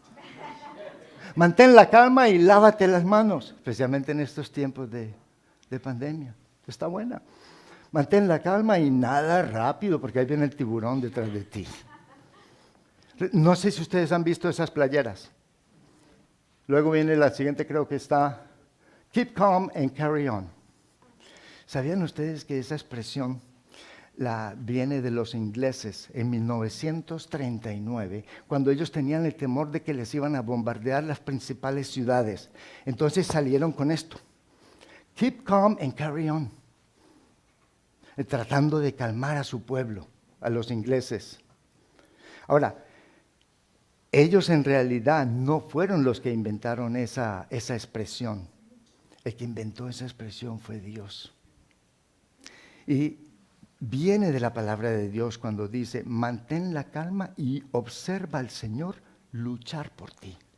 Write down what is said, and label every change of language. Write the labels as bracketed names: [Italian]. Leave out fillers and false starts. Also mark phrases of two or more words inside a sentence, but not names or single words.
[Spanish] Mantén la calma y lávate las manos, especialmente en estos tiempos de pandemia. Está buena. Mantén la calma y nada rápido, porque ahí viene el tiburón detrás de ti. No sé si ustedes han visto esas playeras. Luego viene la siguiente, creo que está, [English] keep calm and carry on. [Spanish] ¿Sabían ustedes que esa expresión viene de los ingleses en 1939, cuando ellos tenían el temor de que les iban a bombardear las principales ciudades? Entonces salieron con esto, [English] keep calm and carry on, [Spanish] tratando de calmar a su pueblo, a los ingleses. Ahora, ellos en realidad no fueron los que inventaron esa expresión. El que inventó esa expresión fue Dios. Y viene de la palabra de Dios cuando dice, mantén la calma y observa al Señor luchar por ti.